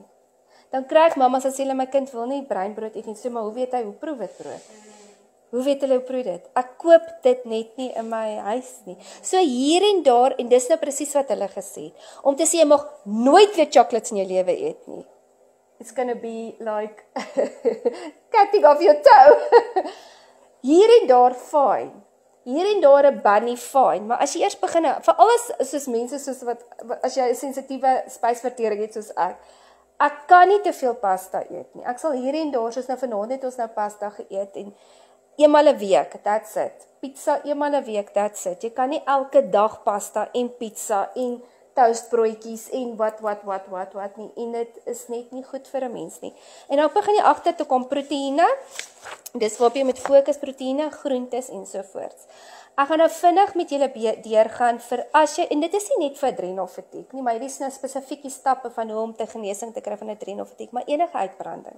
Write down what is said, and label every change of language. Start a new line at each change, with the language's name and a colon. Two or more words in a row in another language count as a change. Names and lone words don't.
Afrikaans: Dan kry ek mamma sê hulle my kind wil nie breinbrood eet nie, so maar hoe weet hy hoe proe witbrood? Hoe weet hulle hoe proe dit? Ek koop dit net nie in my huis nie. So hier en daar en dis nou presies wat hulle gesê het. Om te sê jy mag nooit weer chocolates in jou lewe eet nie.
English: It's gonna be like cutting off your toe.
Afrikaans: Hier en daar fyn. Hier en daar 'n bunny fyn, maar as jy eers begin, vir alles soos mense soos wat as jy 'n sensitiewe spysvertering het soos ek kan nie te veel pasta eet nie. Ek sal hier en daar soos nou vanaand het ons nou pasta geëet en eenmal 'n week,
English: that's it.
Afrikaans: Pizza eenmal 'n week,
English: that's it.
Afrikaans: Jy kan nie elke dag pasta en pizza en toastbroodjies en wat nie. En dit is net nie goed vir 'n mens nie. En dan begin jy agter te kom proteïene. Dis waarop jy met fokus proteïene, groentes en so voort. Ek gaan nou vinnig met julle deurgaan vir as jy en dit is nie net vir adrenalfatiek nie, maar hierdie is nou spesifieke stappe van hoe om te genesing te kry van adrenalfatiek, maar enige uitbranding.